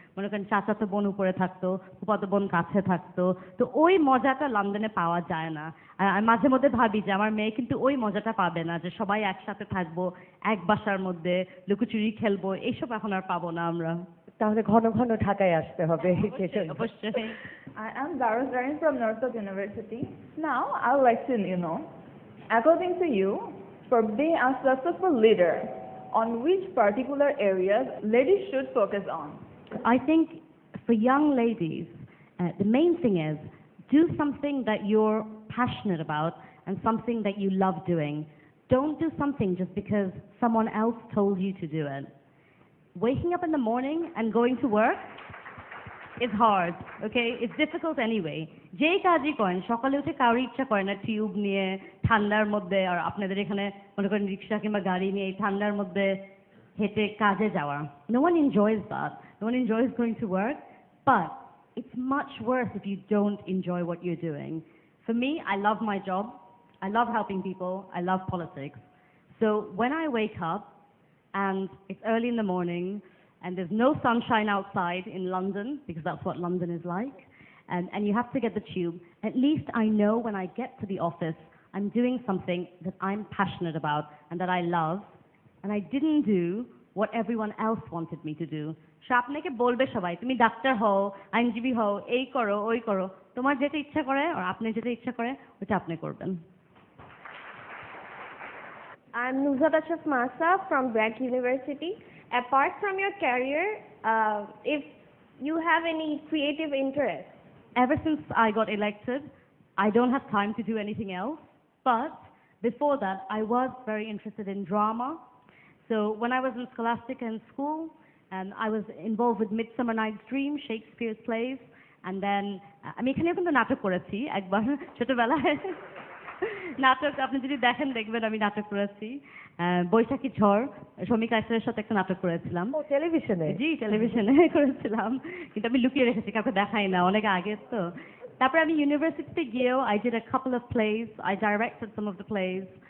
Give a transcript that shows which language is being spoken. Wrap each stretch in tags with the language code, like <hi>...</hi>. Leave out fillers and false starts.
<bn>মনে করেন চাচাতো বোন উপরে থাকতো, ফুফাতো বোন কাছে থাকতো। তো ওই মজাটা লন্ডনে পাওয়া যায় না। আর মাঝে মধ্যে ভাবি যে আমার মেয়ে কিন্তু ওই মজাটা পাবে না, যে সবাই একসাথে থাকবো, এক বাসার মধ্যে লুকোচুরি খেলবো, এইসব এখন আর পাবো না আমরা। তাহলে ঘন ঘন ঢাকায় আসতে হবে সেজন্য। অবশ্যই।</bn> <en>I am Dara Zarin from Norfolk University. Now, I would like to, according to you, for being a successful leader, on which particular areas ladies should focus on? I think for young ladies, the main thing is do something that you're passionate about and something that you love doing. Don't do something just because someone else told you to do it. Waking up in the morning and going to work is hard, okay? It's difficult anyway.</en> <bn>যেই কাজই করেন, সকালে উঠে কারোর ইচ্ছা করে না tube নিয়ে ঠান্ডার মধ্যে, আর আপনাদের এখানে মনে করেন রিক্সা কিংবা গাড়ি নিয়ে এই ঠান্ডার মধ্যে হেঁটে কাজে যাওয়া।</bn> <en>No one enjoys that. No one enjoys going to work, but it's much worse if you don't enjoy what you're doing. For me, I love my job. I love helping people. I love politics. So when I wake up and it's early in the morning and there's no sunshine outside in London, because that's what London is like, and you have to get the tube, at least I know when I get to the office I'm doing something that I'm passionate about and that I love, and I didn't do what everyone else wanted me to do.</en> <bn>সে আপনাকে বলবে সবাই তুমি doctor হও, আইনজীবী হও, এই করো ওই করো, তোমার যেটা ইচ্ছা করে আর আপনি যেটা ইচ্ছা করে ওটা আপনি করবেন।</bn> <en>I'm Nuzhat Ashraf Masa from Bragg University. Apart from your career, if you have any creative interest? Ever since I got elected, I don't have time to do anything else. But before that, I was very interested in drama. So when I was in Scholastica in school, and I was involved with Midsummer Night's Dream, Shakespeare's plays, and then</en> <bn>আমি এখানেও কিন্তু নাটক করেছি একবার ছোটবেলায়। নাটক আপনি যদি দেখেন দেখবেন আমি নাটক করেছি, বৈশাখী ঝড়, শমিকা আইসের সাথে একটা নাটক করেছিলাম। ও টেলিভিশনে? জি, টেলিভিশনে করেছিলাম, কিন্তু আমি লুকিয়ে রেখেছি, কাউকে দেখাই না, অনেক আগে তো। তারপরে আমি ইউনিভার্সিটিতে গিয়েও</bn> <en>I did a couple of plays. I directed some of the plays.</en>